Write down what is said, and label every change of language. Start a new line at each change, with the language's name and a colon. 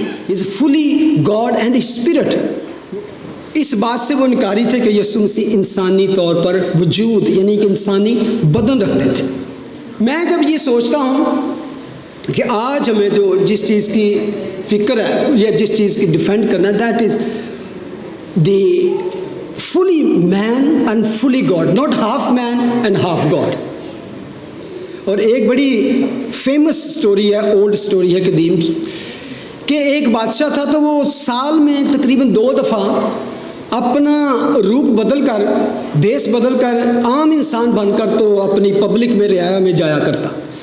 English: Is fully God and spirit.
Hindi: इस बात से वो इनकारी थे कि यीशु मसीह इंसानी तौर पर वजूद, यानी कि इंसानी बदन रखते थे। मैं जब ये सोचता हूँ कि आज हमें जो जिस चीज़ की फ़िक्र है या जिस चीज़ की डिफेंड करना है,
English: That is the fully man and fully God, not half man and half God.
Hindi: और एक बड़ी फेमस स्टोरी है, ओल्ड स्टोरी है कदीम, कि एक बादशाह था तो वो साल में तकरीबन 2 दफ़ा अपना रूप बदल कर, भेष बदल कर, आम इंसान बनकर तो अपनी पब्लिक में रियाया में जाया करता।